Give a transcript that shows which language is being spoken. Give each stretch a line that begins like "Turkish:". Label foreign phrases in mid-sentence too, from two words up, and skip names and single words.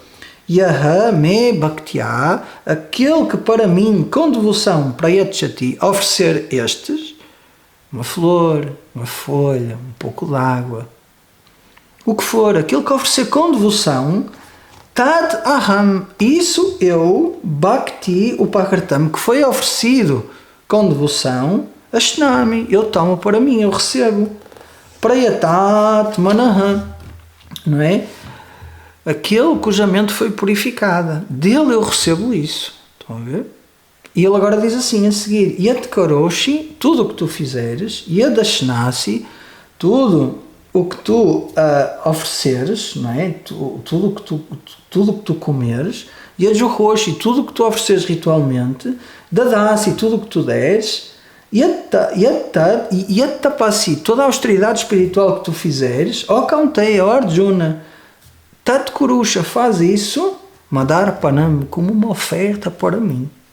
Sanskrit: यह मे भक्त्या,
Portuguese: aquele que para mim, com devoção, prayachati, oferecer estes, uma flor, uma folha, um pouco de água, o que for, aquele que oferecer com devoção,
Sanskrit: तद् अहम्,
Portuguese: isso eu,
Sanskrit: भक्ति उपकृतम्,
Portuguese: que foi oferecido com devoção, ashnami, eu tomo para mim, eu recebo.
Sanskrit: प्रयतत् मनः,
Portuguese: não é? Aquele cuja mente foi purificada, dele eu recebo isso. Estão a ver? E ele agora diz assim a seguir: Yat karoshi, tudo o que tu fizeres, Yadashnasi, tudo o que tu ofereceres, não é? Tudo o que tu comeres, Yajuhoshi, tudo o que tu ofereceres ritualmente, Dadasi, tudo o que tu deres, Yattapasi, toda a austeridade espiritual que tu fizeres,
Sanskrit: ओकन्तेय अर्जुन तत् कुरुष,
Portuguese: faz isso,
Sanskrit: मदर् पणम्,
Portuguese: como uma oferta para mim.